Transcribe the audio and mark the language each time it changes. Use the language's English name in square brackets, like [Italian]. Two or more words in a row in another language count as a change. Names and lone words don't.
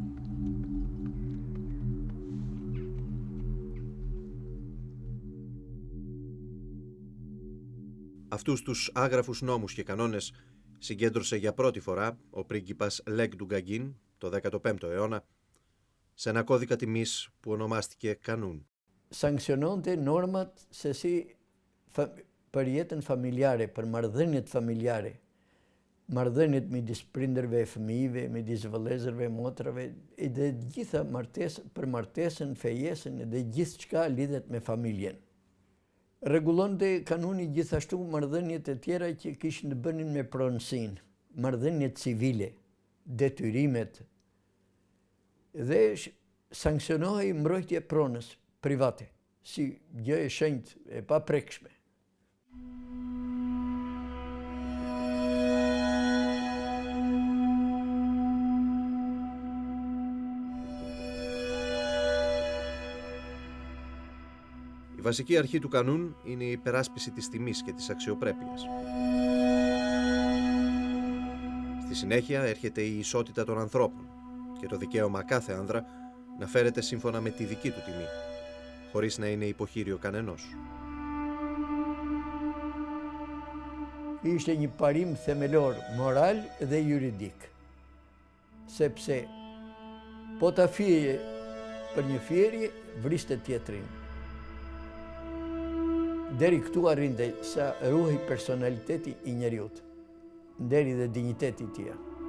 [Greek] Αυτούς τους άγραφους νόμους και κανόνες συγκέντρωσε για πρώτη φορά ο πρίγκιπας Λέγκ Ντουγκαγκίν το 15ο αιώνα σε ένα κώδικα τιμής που ονομάστηκε Κανούν. [Albanian] Sankciononte normat se si për jetën familjare, për marrëdhëniet familjare, marrëdhëniet midis prindërve e fëmijëve, midis vëllezërve, motrave, dhe gjitha për martesën, fejesën dhe gjithë çka lidhet me familjen. Rregullonte kanuni gjithashtu marrëdhëniet e tjera që kishin të bënin me pronësinë, marrëdhëniet civile, detyrimet, dhe sankcionohej mbrojtje e pronës private, si gjë e shenjtë e paprekshme. [Greek] Η βασική αρχή του Κανούν είναι η υπεράσπιση της τιμής και της αξιοπρέπειας. Στη συνέχεια έρχεται η ισότητα των ανθρώπων και το δικαίωμα κάθε άνδρα να φέρεται σύμφωνα με τη δική του τιμή, χωρίς να είναι υποχείριο κανενός. [Albanian] Ishte një parim themelor moral dhe juridik, sepse po ta fije për një fjerje, vriste tjetrin. Deri këtu arrinte sa ruhej personaliteti i njeriut, deri dhe digniteti i tij.